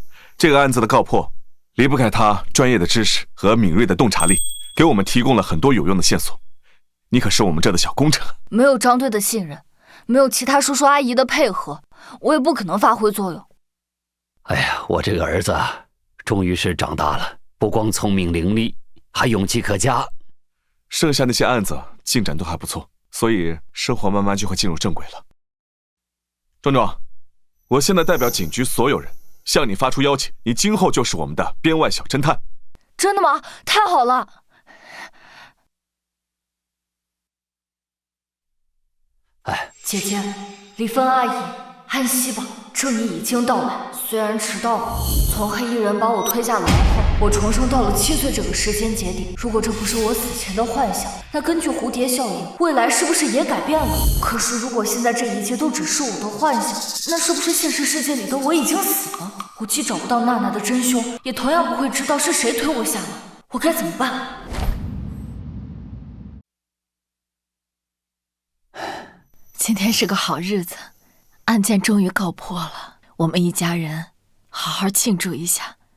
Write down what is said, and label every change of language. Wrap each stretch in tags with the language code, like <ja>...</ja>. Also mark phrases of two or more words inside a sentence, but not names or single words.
<zh>这个案子的告破，离不开他专业的知识和敏锐的洞察力，给我们提供了很多有用的線索。你可是我們這的小功臣。沒有張隊的信任，沒有其他叔叔阿姨的配合，我也不可能發揮作用。哎呀，我這個兒子啊，終於是長大了，不光聰明伶俐，還勇氣可嘉。剩下那些案子進展都還不錯，所以生活慢慢就會進入正軌了。壯壯，我現在代表警局所有人向你發出邀請，你今後就是我們的編外小偵探。真的嗎？太好了！哎，姐姐，李芬阿姨，安息吧，正義已經到來。雖然遲到了，從黑衣人把我推下樓後，我重生到了7歲這個時間節點。如果這不是我死前的幻想，那根據蝴蝶效應，未來是不是也改變了？可是如果現在這一切都只是我的幻想，那是不是現實世界裡的我已經死了？我既找不到娜娜的真兇，也同樣不會知道是誰推我下樓。我該怎麼辦？今天是個好日子，案件終於告破了，我們一家人好好慶祝一下。</zh>